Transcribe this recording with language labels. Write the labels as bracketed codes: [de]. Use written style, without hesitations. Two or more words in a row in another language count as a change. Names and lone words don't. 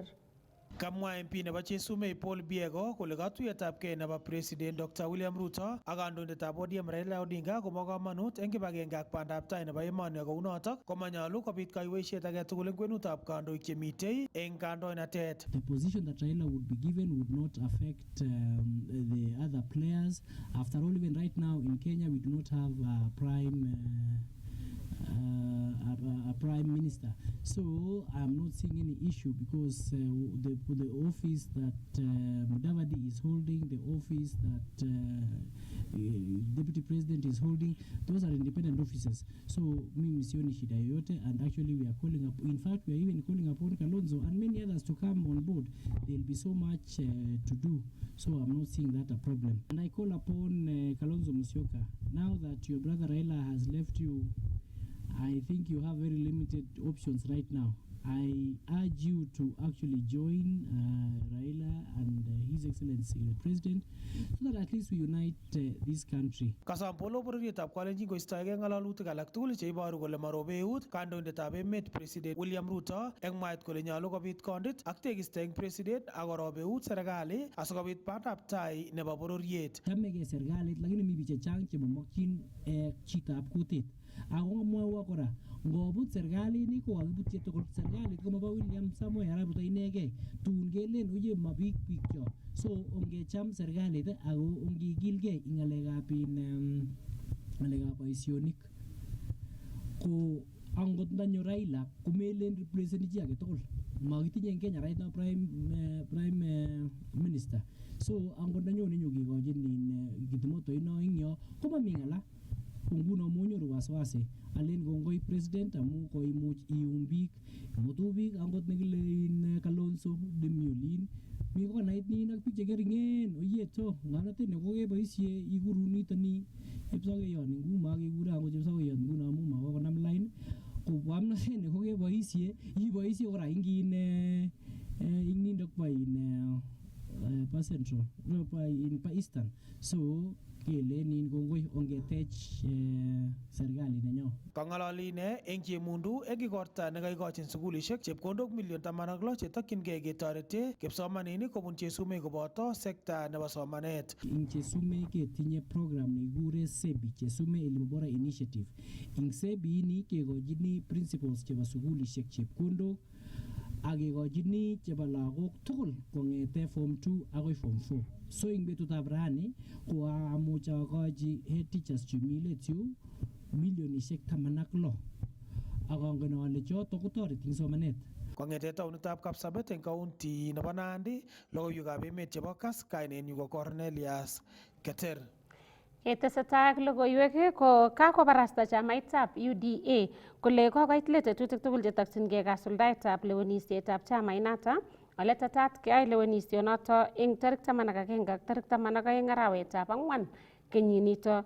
[kln] Kamwa MP nebo Chesumei Paul Biego kole katuiyetabgei nebo President Dr. William Ruto ak kandoindetab ODM Raila Odinga kobo kamanut eng kibagenge ak bandab tai nebo emoni kou notok komanyalu kobit kaiweisiet age tugul eng kwenutab kandoik chemitei eng kandoinatet. [en] The position that Raila would be given would not affect the other players. After all, even right now in Kenya we do not have a prime minister, so I'm not seeing any issue because the office that Mudavadi is holding, the office that deputy president is holding, those are independent offices. [sw] So mimi sioni shida yoyote, [en] and actually we are calling up. In fact, we are even calling upon Kalonzo and many others to come on board. There will be so much to do, so I'm not seeing that a problem. And I call upon Kalonzo Musyoka, now that your brother Raila has left you, I think you have very limited options right now. I urge you to actually join Raila and His Excellency the President, so that at least we unite this country. [kln] Kasampolo bororietab Kalenjin koistoegei ng'alalutik alak tugul cheiboru kole marobe eut kandoindetab emet President William Ruto eng mwaet kole nyolu kobit kondit ak tekisto eng President ak korob eut serikali asikobit bandab tai nebo bororiet. Chamegei serikalit lakini mi biik chechang chemamokyin chitab kutit. Ako mwawa kora ngobut serikalit ko kakibutye tugul. Serikalit ko mabo William Samoei Arap Ruto inegei. Tun kelen oye mabik bikyok. So ongecham serikalit ako ongigilgei ng'alekab boisionik ko angot ndanyo Raila komelen represent chi age tugul. Makitinye en Kenya [en] right now prime minister. [kln] So angot ndanyo nenyo kikochin kitimoto ino ing yo komami ng'ala. nguno monyoru wasiwasi alen kongoi president amu koimuch ium biik mutu biik angot nekile in Kalonzo Demiolin mi konait nin ak biik chekeringen oyeto ng'omnotet ne kokeboisie ikuru nitoni chepsokeyon nguno makekure angot chepsokeyon nguno amu makokonam line kobwa amnotet ne kokeboisie iboisie kora ingin ingnindo kwa in pa central no pa in pa eastern so kelenin kongoi ongetech serikali nenyo. Kang'alali ine eng Chemundu eng igorta nekaikochin sukulishek chepkondok million 16 chetokyingei ketorete kipsomaninik kobun Chesume koboto sekta nebo somanet. Ing Chesume ketinye program nekikure SEBI, Chesume Elimu Bora Initiative. Ing SEBI ini kekochini principals chebo sukulishek chepkondok akekochini chebo lagok tugul kong'ete form 2 akoi form 4. So ing betutab rani ko amuch akochi [en] head teachers [kln] chumi let yu milionishek 16 akongen ale choto kotoreti ing somanet. Kong'ete taonitab Kapsabet eng kaunti nebo Nandi, logoiwekab emet chebo Kass, kainenyu ko Cornelius Keter. Ketesetai ak logoiwek ko kakobarasta chamaitab UDA kole kokoit let tetutik tugul chetokyingei kasuldaetab lewenisietab chamainoto ole tetat keyoe lewenisionoto eng tarik 11 ak tarik 12 arawetab ang'wan kenyinito.